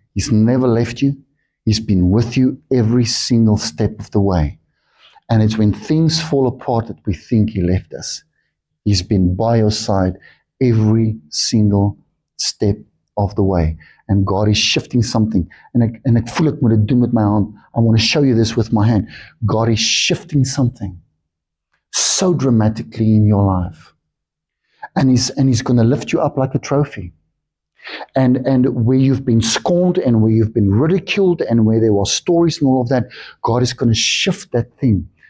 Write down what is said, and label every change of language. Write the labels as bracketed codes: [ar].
[en] He's never left you. He's been with you every single step of the way. And it's when things fall apart that we think He left us. He's been by your side every single step of the way. And God is shifting something. [af] En ek voel ek moet dit doen met my hand. [en] I want to show you this with my hand. God is shifting something so dramatically in your life. And He's going to lift you up like a trophy. And where you've been scorned and where you've been ridiculed and where there were stories and all of that, God is going to shift that thing.